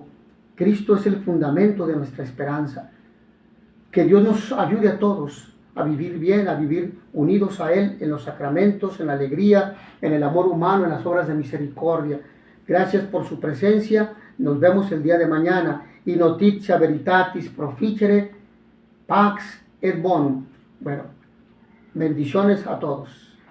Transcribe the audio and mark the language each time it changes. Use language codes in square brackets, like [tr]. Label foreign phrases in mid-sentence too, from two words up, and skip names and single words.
[es] Cristo es el fundamento de nuestra esperanza. Que Dios nos ayude a todos a vivir bien, a vivir unidos a Él en los sacramentos, en la alegría, en el amor humano, en las obras de misericordia. Gracias por su presencia. Nos vemos el día de mañana. [la] Y notitia veritatis proficere, pax et bonum. [es] Bueno, bendiciones a todos.